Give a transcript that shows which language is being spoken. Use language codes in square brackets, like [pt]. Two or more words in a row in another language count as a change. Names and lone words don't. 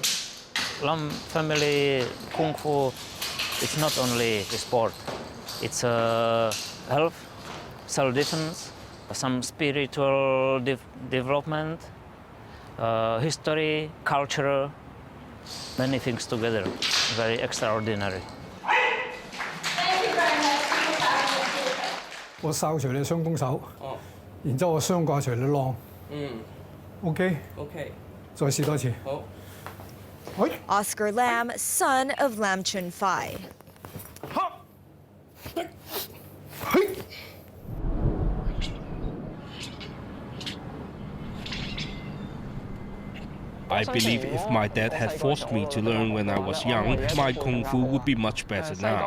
[en] Lam family Kung Fu is not only a sport. It's a health, self-defense, some spiritual development, history, culture, many things together. Very extraordinary. [yue] 我哨除你雙攻手，然之後我雙掛除你浪。OK。再試多次。好。 [en] Oscar Lam, son of Lam Chun Fai. I believe if my dad had forced me to learn when I was young, my Kung Fu would be much better now.